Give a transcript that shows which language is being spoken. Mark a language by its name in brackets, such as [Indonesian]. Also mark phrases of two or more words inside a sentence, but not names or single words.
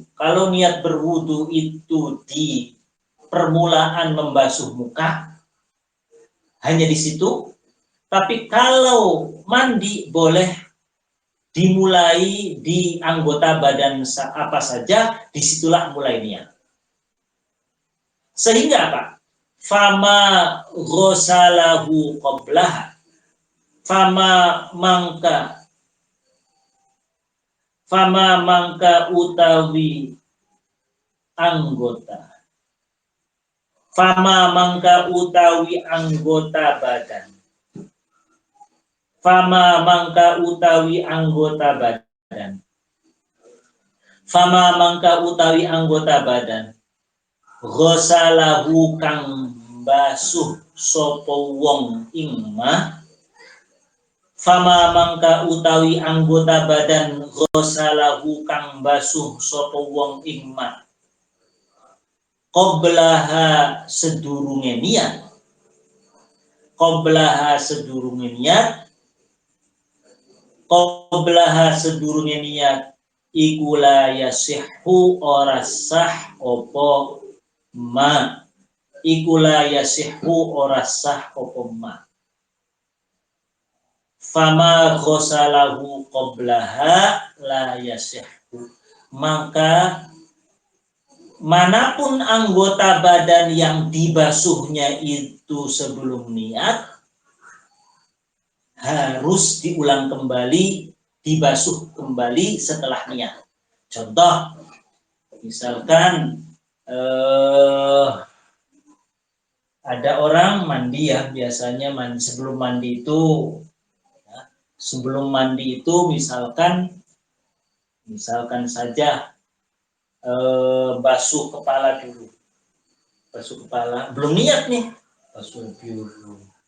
[Indonesian] Kalau niat berwudu itu di permulaan membasuh muka, hanya di situ. Tapi kalau mandi boleh dimulai di anggota badan apa saja, disitulah mulai niat. Sehingga apa? [Arabic] فما غسله قبلها. [Javanese] Fama mangka utawi anggota. Fama mangka utawi anggota badan. Fama mangka utawi anggota badan. Fama mangka utawi anggota badan. Ghosalahu kang basuh sapa wong ing ma. Fama mangka utawi anggota badan ghasalahu kang basuh sapa wong ing ma qablaha sedurunge niat qablaha sedurunge niat iku [Arabic] لا يصح [Javanese] ora sah apa ma iku [Arabic] لا يصح [Javanese] ora sah apa ma [Arabic] فما غسله قبلها لا يصح [Indonesian] maka manapun anggota badan yang dibasuhnya itu sebelum niat harus diulang kembali, dibasuh kembali setelah niat. Contoh, misalkan ada orang mandi ya, biasanya mandi sebelum mandi itu misalkan saja basuh kepala dulu, belum niat nih, basuh dulu.